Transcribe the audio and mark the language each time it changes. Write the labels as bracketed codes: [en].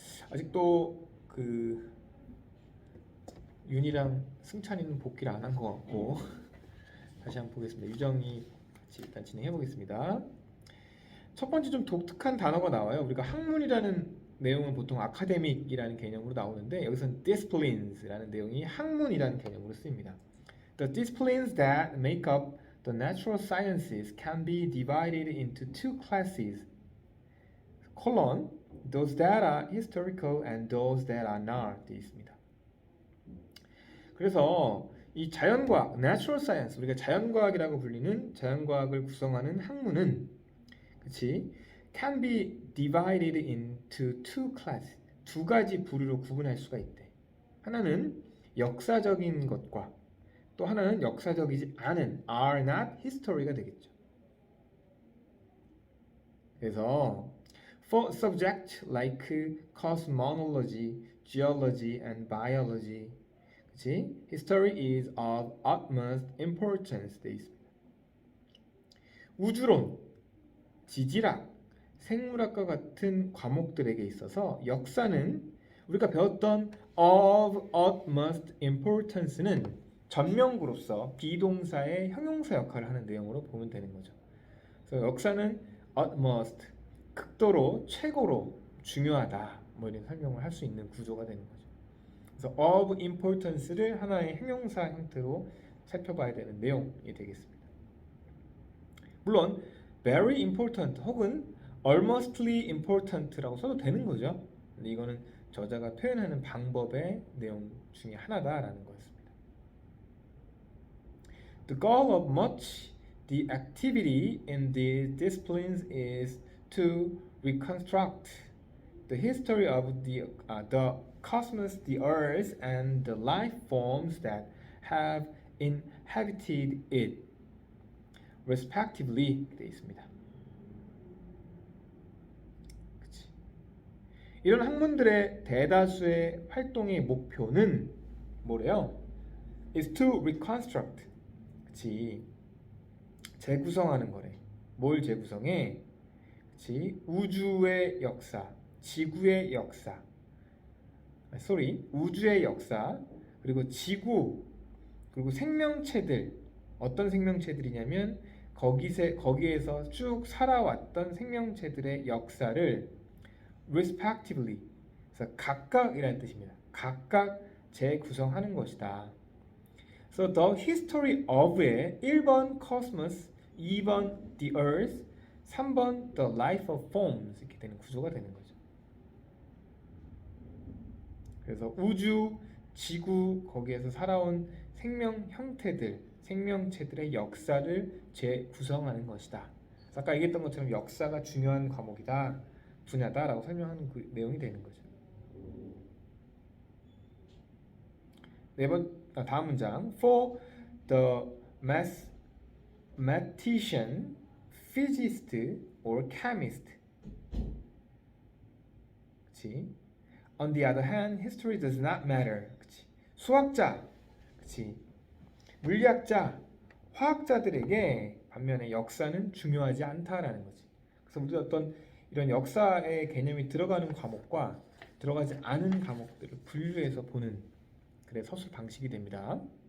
[ko] 아직도 그 윤이랑 승찬이는 복귀를 안 한 것 같고 다시 한번 보겠습니다. 유정이 같이 일단 진행해 보겠습니다. 첫 번째 좀 독특한 단어가 나와요. 우리가 학문이라는 내용은 보통 아카데믹이라는 개념으로 나오는데 여기서는 disciplines라는 내용이 학문이라는 개념으로 쓰입니다. [en] The disciplines that make up the natural sciences can be divided into two classes: those that are historical and those that are not. [ko] 되어 있습니다. 그래서 이 자연과학, natural science, 우리가 자연과학이라고 불리는 자연과학을 구성하는 학문은 그치? [en] can be divided into two classes. [ko] 두 가지 부류로 구분할 수가 있대. 하나는 역사적인 것과 또 하나는 역사적이지 않은 are not history가 되겠죠. [en] 그래서 for subjects like cosmology, geology, and biology, 그치? History is of utmost importance. [ko] 돼 있습니다. 우주론, 지질학, 생물학과 같은 과목들에게 있어서 역사는 우리가 배웠던 of utmost importance는 전명구로서 비동사의 형용사 역할을 하는 내용으로 보면 되는 거죠. 그래서 역사는 utmost, 극도로, 최고로 중요하다, 뭐 이런 설명을 할 수 있는 구조가 되는 거죠. 그래서 of importance를 하나의 형용사 형태로 살펴봐야 되는 내용이 되겠습니다. 물론 very important 혹은 almostly important라고 써도 되는 거죠. 근데 이거는 저자가 표현하는 방법의 내용 중에 하나다라는 거였습니다. [en] The goal of much the activity in these disciplines is to reconstruct the history of the cosmos, the earth, and the life forms that have inhabited it, respectively. [ko] 되어 있습니다. 그치. 이런 학문들의 대다수의 활동의 목표는 뭐래요? [en] is to reconstruct. [ko] 그치. 재구성하는 거래. 뭘 재구성해? 그치. 우주의 역사, 지구의 역사, 우주의 역사, 그리고 지구, 그리고 생명체들, 어떤 생명체들이냐면 거기에서 쭉 살아왔던 생명체들의 역사를 respectively, 그래서 각각이라는 뜻입니다. 각각 재구성하는 것이다. [en] So the history of의 1번 cosmos, 2번 the earth, 3번 the life of forms [ko] 이렇게 되는 구조가 되는 거죠. 그래서 우주, 지구, 거기에서 살아온 생명 형태들, 생명체들의 역사를 재구성하는 것이다. 아까 얘기했던 것처럼 역사가 중요한 과목이다, 분야다라고 설명하는 그 내용이 되는 거죠. 다음 문장. [en] For the mathematician, physicist, or chemist. [ko] 그치? [en] On the other hand, history does not matter. [ko] 그치? 수학자, 그치? 물리학자, 화학자들에게 반면에 역사는 중요하지 않다라는 거지. 그래서 우리가 어떤 이런 역사의 개념이 들어가는 과목과 들어가지 않은 과목들을 분류해서 보는 그래 서술 방식이 됩니다.